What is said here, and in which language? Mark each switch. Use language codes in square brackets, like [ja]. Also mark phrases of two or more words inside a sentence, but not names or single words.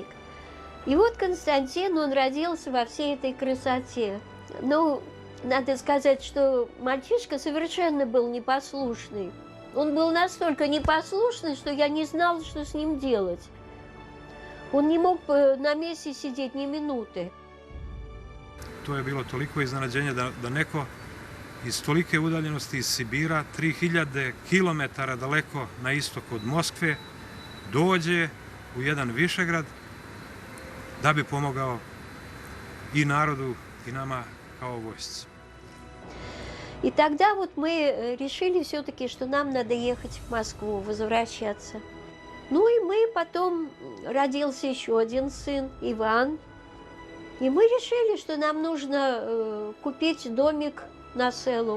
[ru] И вот Константин, он родился во всей этой красоте. Ну, надо сказать, что мальчишка совершенно был непослушный. Он был настолько непослушный, что я не знала, что с ним делать. Он не мог на месте сидеть ни минуты. [sr] To je bilo toliko iznenađenje da neko iz tolike udaljenosti iz Sibira, 3000 kilometara daleko na istok od Moskve, dođe u jedan Višegrad da bi pomogao и народу, и nama kao vojsci. [ru] И тогда вот мы решили все-таки, что нам надо ехать в Москву, возвращаться. Ну и мы потом, родился еще один сын, Иван. И мы решили, что нам нужно купить домик на селу.